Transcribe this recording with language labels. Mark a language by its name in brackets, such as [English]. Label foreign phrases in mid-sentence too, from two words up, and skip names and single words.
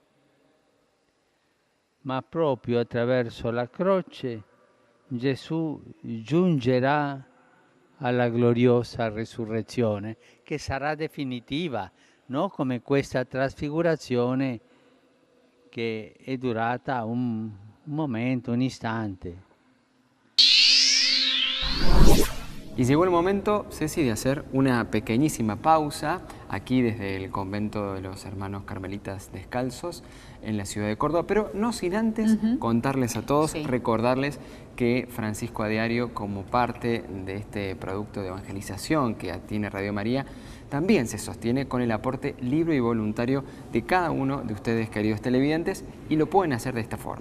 [Italian] Ma proprio attraverso la croce Gesù giungerà alla gloriosa risurrezione, che sarà definitiva, no? Come questa trasfigurazione que è durata un momento, un instante. [Spanish] Y llegó el momento, Ceci, de hacer una pequeñísima pausa aquí desde el convento de los hermanos carmelitas descalzos en la ciudad de Córdoba, pero no sin antes contarles a todos, recordarles que Francisco a Diario, como parte de este producto de evangelización que tiene Radio María, también se sostiene con el aporte libre y voluntario de cada uno de ustedes, queridos televidentes, y lo pueden hacer de esta forma.